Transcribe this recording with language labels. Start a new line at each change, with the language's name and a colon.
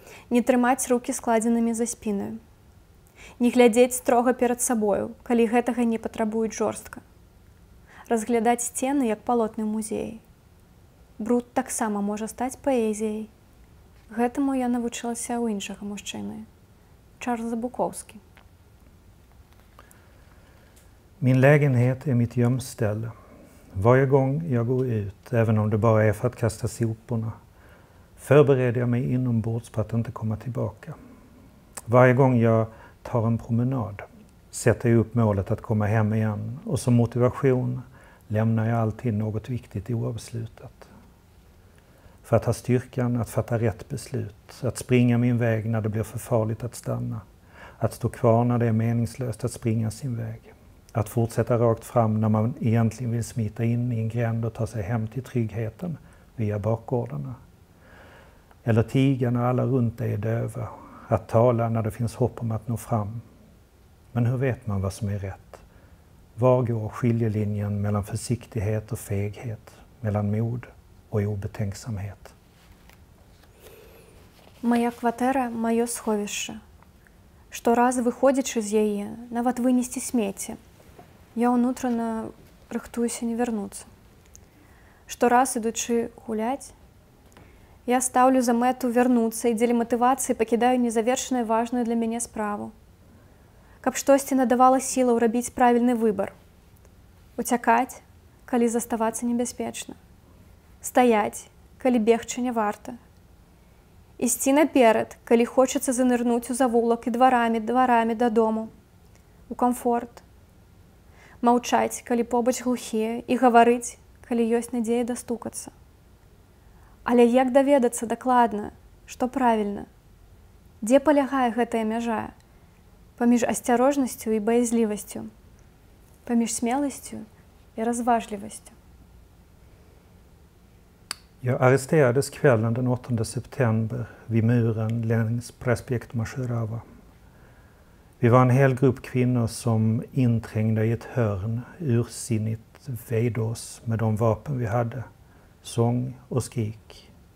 Belarusian: Не трымаць рукі складзенымі за спінаю. Не глядзець строга перад сабою, калі гэтага не патрабуюць жорстка. Разглядаць сцены, як палотны ў музеі. Бруд таксама можа стаць паэзіяй. Гэтаму я навучылася ў іншага мужчыны, Чарльза Буковски.
Swedish: Min lägenhet är mitt gömställe. Varje gång jag går ut, även om det bara är för att kasta soporna, förbereder jag mig inombords på att inte komma tillbaka. Varje gång jag tar en promenad sätter jag upp målet att komma hem igen, och som motivation lämnar jag alltid något viktigt oavslutat. För att ha styrkan att fatta rätt beslut, att springa min väg när det blir för farligt att stanna, att stå kvar när det är meningslöst att springa sin väg, att fortsätta rakt fram när man egentligen vill smita in i en gränd och ta sig hem till tryggheten via bakgårdarna. Eller tiga när alla runt dig är döva, att tala när det finns hopp om att nå fram. Men hur vet man vad som är rätt? Var går skiljelinjen mellan försiktighet och feghet, mellan mod och obetänksamhet?
Belarusian: Моя кватэра – маё сховішча. Штораз, выходзячы з яе, нават вынесці смецце, я ўнутрана рыхтуюся не вярнуцца. Штораз, ідучы гуляць, я стаўлю за мэту вярнуцца і дзеля матывацыі пакідаю незавершаную важную для мяне справу. Каб штосьці надавала сілаў рабіць правільны выбар. Уцякаць, калі заставацца небяспечна. Стаяць, калі бегчы не варта. Ісці наперад, калі хочацца занырнуць у завулак і дварамі дадому. У камфорт. Маўчаць, калі побач глухія, і гаварыць, калі ёсць надзея дастукацца. Але як даведацца дакладна, што правільна? Дзе палягае гэтая мяжа? Паміж асцярожнасцю і баязлівасцю, паміж смеласцю і разважлівасцю.
Swedish: Jag arresterades kvällen den 8 september vid muren längs Prospekt Mascherava. Vi var en hel grupp kvinnor som inträngda i ett hörn ursinnigt väjde oss med de vapen vi hade, sång och skrik.